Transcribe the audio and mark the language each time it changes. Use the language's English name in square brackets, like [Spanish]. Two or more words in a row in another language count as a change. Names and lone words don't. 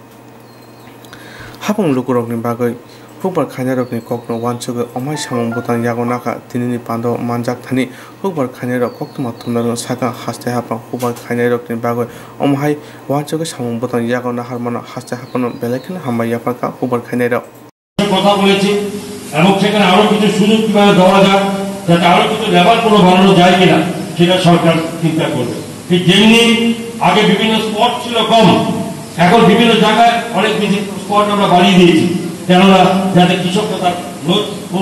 [Kok Borok] hapong lukurok ni bagai Kokbor khainarok ni kokno wanchugo omai samong botang yago naka tinini pando manjak thani Kokbor khainarok koktwma thumnarong saka haste hapang Kokbor khainarok ni bagai omhai wanchugo samong botang yago nahar mana haste hapano belekena hamai yapaka Kokbor khainarok [Bangla] কথা বলেছি এবং সেখানে আরো কিছু সুযোগ কিভাবে দেওয়া যায় যাতে আরো কিছু লেবার পুরো বানানো যায় কিনা সেটা সরকার চিন্তা করবে ঠিক যেমনি আগে বিভিন্ন স্পট ছিল কম এখন বিভিন্ন জায়গায় অনেক বেশি স্পট আমরা বাড়িয়ে দিয়েছি কেননা যাতে কৃষকরা তার খুব